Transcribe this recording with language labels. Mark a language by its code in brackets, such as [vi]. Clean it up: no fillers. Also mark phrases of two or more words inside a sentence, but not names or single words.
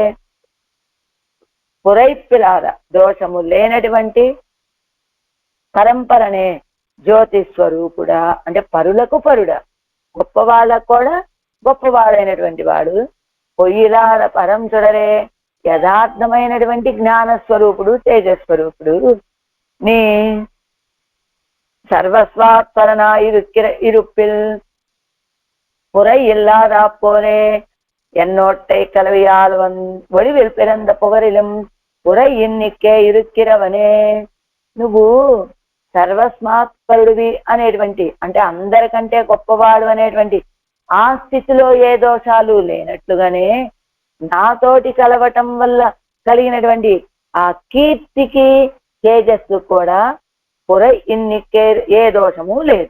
[te] పురైప్పిలాద, దోషము లేనటువంటి పరంపరనే, జ్యోతి స్వరూపుడా, అంటే పరులకు పరుడా, గొప్ప వాళ్ళకు కూడా గొప్పవాడైనటువంటి వాడు. [ta] பொய்யிலாத பரம் சுடரே, [te] యథార్థమైనటువంటి జ్ఞానస్వరూపుడు, తేజస్వరూపుడు. [ta] நீ சர்வஸ்வாத்பரனா இருப்பில் புரை இல்லாதா போலே என்னோட்டை கலவையால் ஒளிவில் பிறந்த புகரிலும் புரை என்னிக்கே இருக்கிறவனே. [te] నువ్వు సర్వస్మాత్పరుడివి అనేటువంటి, అంటే అందరికంటే గొప్పవాడు అనేటువంటి ఆ స్థితిలో ఏ దోషాలు లేనట్లుగానే నాతోటి కలవటం వల్ల కలిగినటువంటి ఆ కీర్తికి తేజస్సు కూడా [ta] புரை இன்னிக்கே [te] ఏ దోషము లేదు.